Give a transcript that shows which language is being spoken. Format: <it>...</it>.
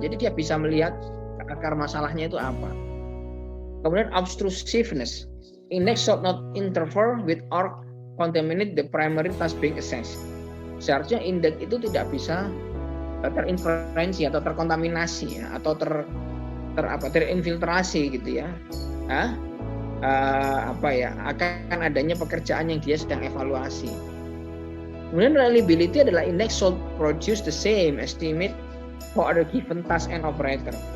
<id>Jadi dia bisa melihat akar masalahnya itu apa.</id> <en>Kemudian obtrusiveness, index should not interfere with or contaminate the primary task being assessed.</en> <id>Seharusnya indeks itu tidak bisa terinterferensi atau terkontaminasi ya, atau terinfiltrasi gitu ya. Akan adanya pekerjaan yang dia sedang evaluasi. Kemudian reliability adalah</id> <en>index should produce the same estimate for other given task and operator.</en>